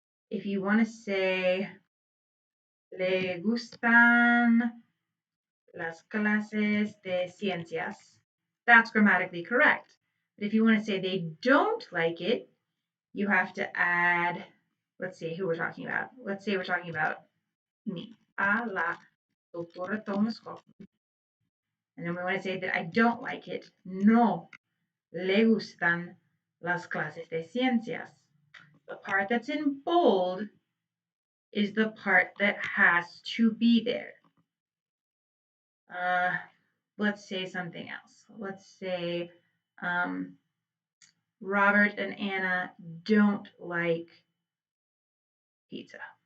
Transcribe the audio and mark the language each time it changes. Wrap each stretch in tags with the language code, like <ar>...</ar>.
<en>If you want to say,</en> <es>le gustan las clases de ciencias,</es> <en>that's grammatically correct. But if you want to say they don't like it, you have to add, let's see who we're talking about. Let's say we're talking about me.</en> <es>A la doctora Thomas Kaufman.</es> <en>And then we want to say that I don't like it.</en> <es>No le gustan las clases de ciencias.</es> <en>The part that's in bold is the part that has to be there. Let's say something else. Let's say Robert and Anna don't like pizza.</en>